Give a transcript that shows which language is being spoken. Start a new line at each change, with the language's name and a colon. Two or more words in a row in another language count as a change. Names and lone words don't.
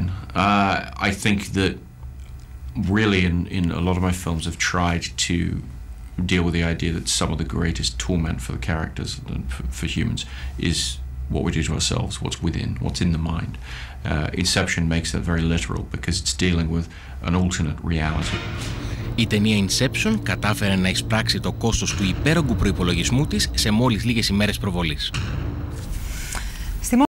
English: I think that really in a lot of my films I've tried to deal with the idea that some of the greatest torment for the characters and for humans is what we do to ourselves, what's within, what's in the mind. Inception makes that very literal because it's dealing with an alternate reality.
Greek: Η ταινία Inception κατάφερε να εισπράξει το κόστος του υπέρογκου προϋπολογισμού της σε μόλις λίγες ημέρες προβολής.